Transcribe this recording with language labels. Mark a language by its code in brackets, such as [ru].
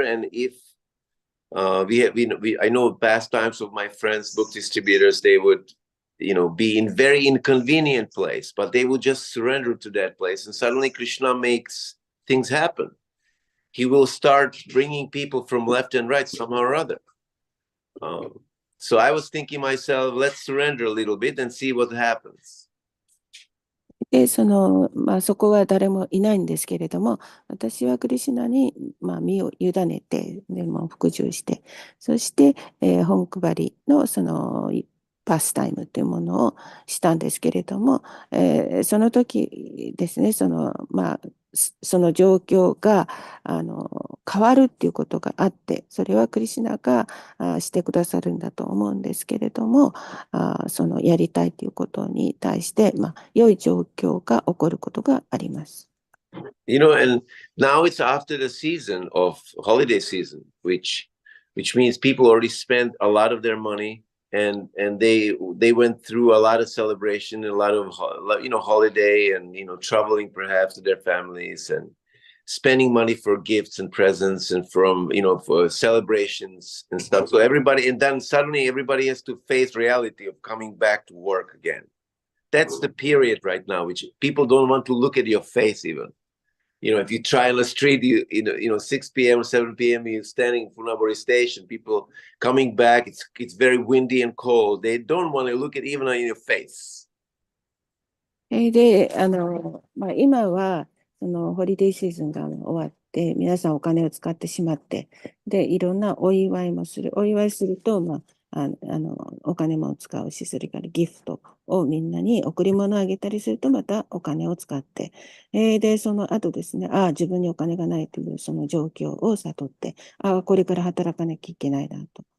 [en] And if I know past times of my friends, book distributors, they would, be in very inconvenient place, but they would just surrender to that place. And suddenly Krishna makes things happen. He will start bringing people from left and right somehow or other. So I was thinking myself, let's surrender a little bit and see what happens. [ja] で、そこは誰もいないんですけれども、私はクリシュナに、身を委ねて、でも服従して、そして、本配りのパスタイムというものをしたんですけれども、その時ですね、その状況が変わるっていうことがあって、それはクリシュナがしてくださるんだと思うんですけれども、そのやりたいということに対して、良い状況が起こることがあります。 [en] And now it's after the season of holiday season, which means people already spent a lot of their money, and they went through a lot of celebration and a lot of holiday, and traveling perhaps to their families and spending money for gifts and presents and for celebrations and stuff. So everybody, and then suddenly everybody has to face reality of coming back to work again. That's the period right now, which people don't want to look at your face even. If you try on the street, 6 p.m. or 7 p.m., you're standing in Funaburi Station, people coming back, it's very windy and cold. They don't want to look at even in your face. [ja] で、今は、ホリデーシーズンが終わって、皆さんお金を使ってしまって、で、いろんなお祝いもする。お祝いすると、お金も使うし、それからギフトをみんなに贈り物をあげたりすると、またお金を使って、で、その後ですね、自分にお金がないというその状況を悟って、これから働かなきゃいけないなと。